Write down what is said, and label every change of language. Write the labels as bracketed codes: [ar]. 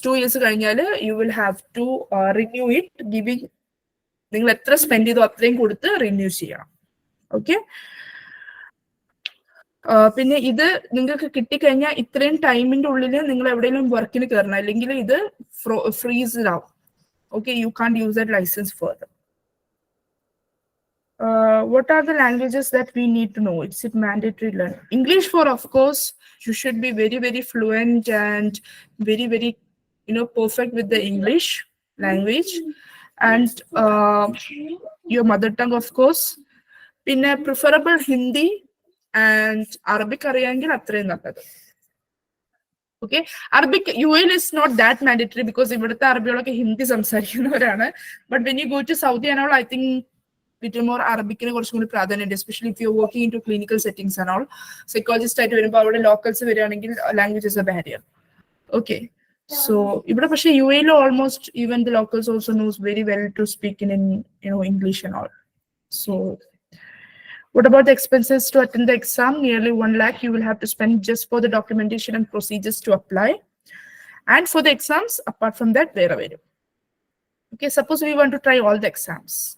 [en] 2 years you will have to renew it, giving [ml] നിങ്ങൾ എത്ര spend ചെയ്തോ അത്രയും കൊടുത്ത് റിന്യൂ ചെയ്യണം. ഓക്കെ. പിന്നെ ഇത് നിങ്ങൾക്ക് കിട്ടിക്കഴിഞ്ഞാൽ ഇത്രയും ടൈമിന്റെ ഉള്ളിൽ നിങ്ങൾ എവിടെയെങ്കിലും വർക്കിന് കയറണം, അല്ലെങ്കിൽ ഇത് ഫ്രീസ് ആവും. [en] Okay, you can use that licence further. What are the languages that we need to know? Is it mandatory learn? English, for of course, you should be very, very fluent and very, very, perfect with the English language, and your mother tongue, of course. [ml] പിന്നെ [en] preferable Hindi and Arabic [ml] അറിയാമെങ്കിൽ അത്രയും നല്ലത്. Okay. [en] Arabic UAE is not that mandatory because [ml] ഇവിടുത്തെ അറബികളൊക്കെ Hindi സംസാരിക്കുന്നവരാണ്. [en] but when you go to Saudi and all, I think little more [ml] അറബിക്കിന് കുറച്ചും കൂടി പ്രാധാന്യം, [en] Especially if you working in to clinical settings and all. [ml] Psychologist ആയിട്ട് വരുമ്പോൾ അവിടെ locals വരികയാണെങ്കിൽ [en] Language is a barrier. [ml] Okay. So ഇവിടെ പക്ഷേ [en] UAE almost even the locals also knows very well to speak in English and all. So what about the expenses to attend the exam? Nearly 1 lakh you will have to spend just for the documentation and procedures to apply. And for the exams, apart from that, where available. Okay, suppose we want to try all the exams.